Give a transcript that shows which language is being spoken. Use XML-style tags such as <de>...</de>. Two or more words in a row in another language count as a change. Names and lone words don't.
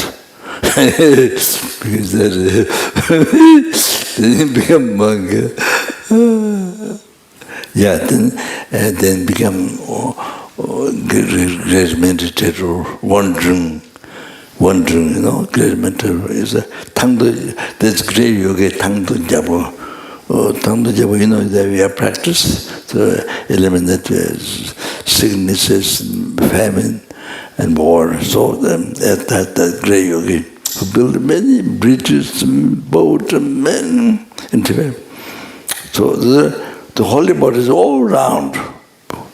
<en>Because that, then he became a monk. Yeah, then become great meditator, wandering, you know, great meditator is a tangdo. That's great yoga,</en> <bo>tangdo jabo. Tangdo jabo,</bo> <en>you know, that we have practiced to eliminate sicknesses, famine, and war. So that great yogi who built many bridges, boats, and men in Tibet. So the holy body is all round.</en>